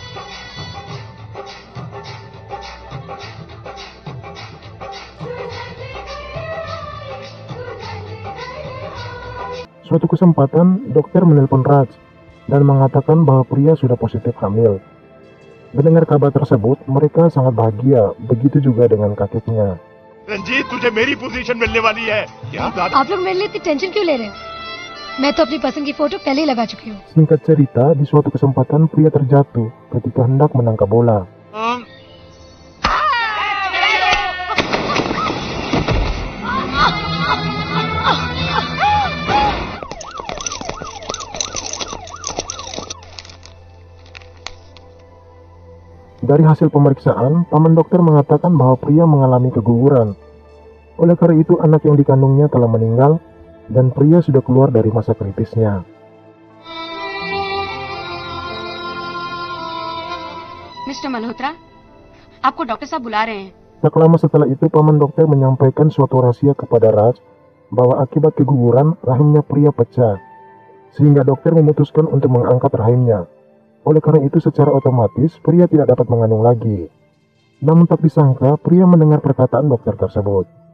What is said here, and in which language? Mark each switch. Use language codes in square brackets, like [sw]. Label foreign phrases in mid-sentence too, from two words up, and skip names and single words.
[id] Suatu kesempatan, dokter menelpon Raj dan mengatakan bahwa Priya sudah positif hamil. Mendengar kabar tersebut, mereka sangat bahagia, begitu juga dengan kakeknya. [hi] रंजीत तुझे मेरी पोजीशन मिलने वाली है क्या? आप लोग मेरे लिए इतनी टेंशन क्यों ले रहे हो? मैं तो अपनी पसंद की फोटो पहले ही लगा चुकी हूँ। [id] Singkat cerita, di suatu kesempatan Priya terjatuh ketika hendak menangkap bola. Dari hasil pemeriksaan, paman dokter mengatakan bahwa Priya mengalami keguguran. Oleh karena itu, anak yang dikandungnya telah meninggal, dan Priya sudah keluar dari masa kritisnya. [hi] मिस्टर मल्होत्रा, आपको डॉक्टर साहब बुला रहे हैं। [id] Tak lama setelah itu, paman dokter menyampaikan suatu rahasia kepada Raj bahwa akibat keguguran, rahimnya Priya pecah, sehingga dokter memutuskan untuk mengangkat rahimnya. Oleh karena itu, secara otomatis Priya tidak dapat mengandung lagi. Namun tak disangka, Priya mendengar perkataan dokter tersebut.